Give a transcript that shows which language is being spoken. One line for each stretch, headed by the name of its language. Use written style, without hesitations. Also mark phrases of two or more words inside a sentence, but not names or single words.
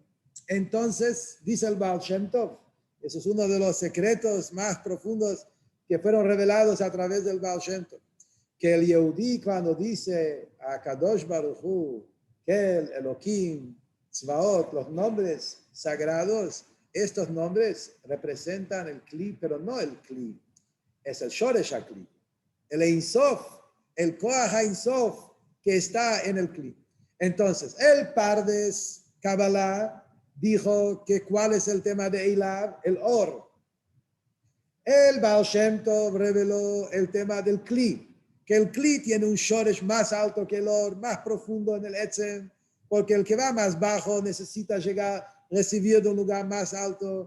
Spanish: Entonces, dice el Baal Shem Tov, eso es uno de los secretos más profundos que fueron revelados a través del Baal Shem Tov, que el Yehudí cuando dice a
Hebrew: קדוש ברוך הוא,
Spanish: Kel, Elohim, Tzvaot, los nombres sagrados, estos nombres representan el Kli, pero no el Kli, es el
Hebrew: שורש הכלי,
Spanish: el
Hebrew: אין סוף,
Spanish: el
Hebrew: כח אין סוף
Spanish: que está en el Kli. Entonces, el Pardes Kabbalah dijo que cuál es el tema de Eilav, el Or. El Baal Shem Tov reveló el tema del Kli, que el Kli tiene un Shoresh más alto que el Or, más profundo en el Etzem, porque el que va más bajo necesita recibir de un lugar más alto.